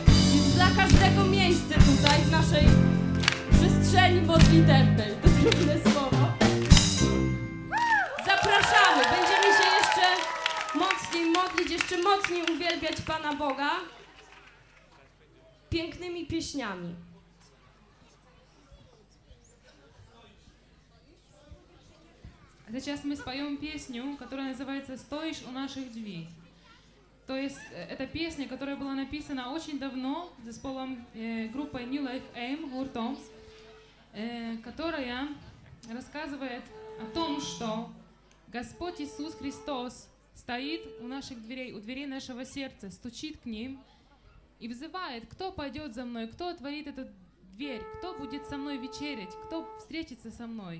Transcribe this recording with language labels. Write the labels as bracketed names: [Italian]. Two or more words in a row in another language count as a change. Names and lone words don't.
[Polish] Jest dla każdego miejsce tutaj w naszej przestrzeni modlitewnej. To trudne słowo. Zapraszamy. Będziemy się jeszcze mocniej modlić, jeszcze mocniej uwielbiać Pana Boga pięknymi pieśniami. [Russian] А сейчас мы споем песню, которая называется «Стоишь у наших дверей». То есть это песня, которая была написана очень давно группой New Life Aim, гуртом, которая рассказывает о том, что Господь Иисус Христос стоит у наших дверей, у дверей нашего сердца, стучит к ним и взывает, кто пойдет за мной, кто отворит эту дверь, кто будет со мной вечерять, кто встретится со мной.